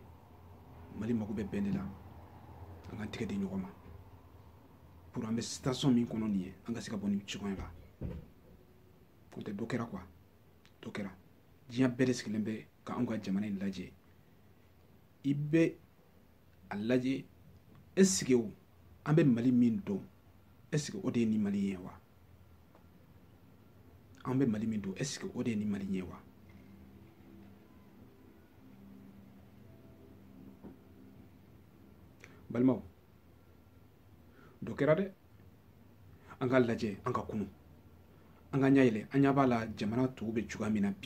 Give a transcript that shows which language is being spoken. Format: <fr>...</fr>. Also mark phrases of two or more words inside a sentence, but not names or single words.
<bm>Mali mako bɛ bɛn de la, an ka tigɛ di ɲɔgɔn ma. Pour an bɛ situation min kɔnɔ nin ye, an ka se ka bɔ nin cogoya la. O tɛ dɔ kɛra quoi, dɔ kɛra. Diɲɛ bɛɛ de sigilen bɛ ka anw ka jamana in lajɛ. I bɛ a lajɛ,</bm> <fr>est-ce que</fr> <bm>an bɛ Mali min dɔn,</bm> <fr>est-ce que</fr> <bm>o de ye nin Mali ye wa? An bɛ Mali min dɔn,</bm> <fr>est-ce que</fr> <bm>o de ye nin Mali ye wa? Balimaw, dɔ kɛra dɛ. An ka lajɛ an ka kunu. An ka ɲɛ yɛlɛ, an ɲɛ b'a la jamana tɔw bɛ cogoya min na bi.</bm>